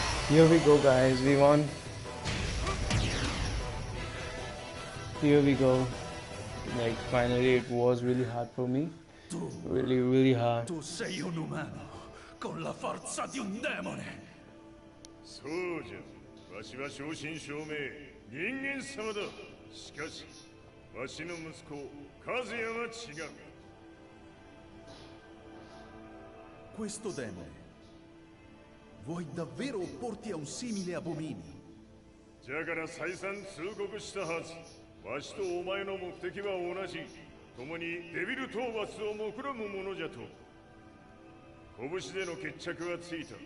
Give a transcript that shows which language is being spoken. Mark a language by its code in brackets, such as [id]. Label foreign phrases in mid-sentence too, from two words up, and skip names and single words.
[en] Here we go, guys. We won. Here we go. Like, finally, it was really hard for me. Really hard. [it] Tu sei un umano con la forza di un demone. [ja] そうじゃ。わしは正真正銘人間様だ。しかし、わしの息子和也は違う。 [it] Questo demone. Vuoi davvero opporti a un simile abominio? [ja] じゃから再三通告したはず。わしとお前の目的は同じ。共にデビル討伐を目論むものじゃと。拳での決着はついた。